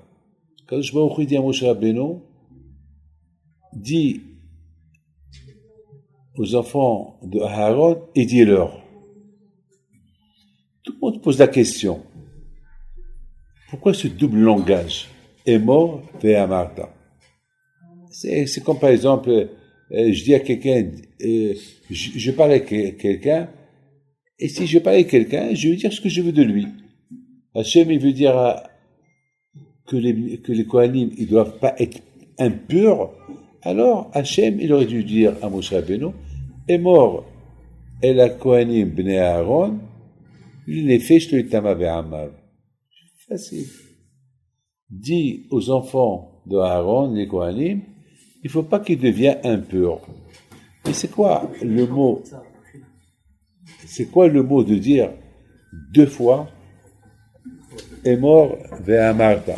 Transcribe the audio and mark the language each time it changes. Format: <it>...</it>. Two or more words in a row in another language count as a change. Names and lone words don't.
<fr>Quand je vois dit à Moshe Rabbeinu, dit aux enfants de Aaron et dis-leur. Tout le monde pose la question. Pourquoi ce double langage?</fr> <he>אמור ואמרת.</he> <fr>C'est comme par exemple, je dis à quelqu'un, je parle avec quelqu'un, et si je parle avec quelqu'un, je veux dire ce que je veux de lui. Hachem, il veut dire que les Kohanim, ils doivent pas être impurs. Alors, Hachem, il aurait dû dire à Moshe Rabbeinu,</fr> <he>אמור אל הכהנים בני אהרן, לנפש לא יטמא בעמיו.</he> <fr>Facile. Dis aux enfants de Aaron, les Kohanim, il faut pas qu'ils deviennent impurs. Mais c'est quoi le mot? C'est quoi le mot de dire deux fois</fr> <he>אמור ואמרת?</he>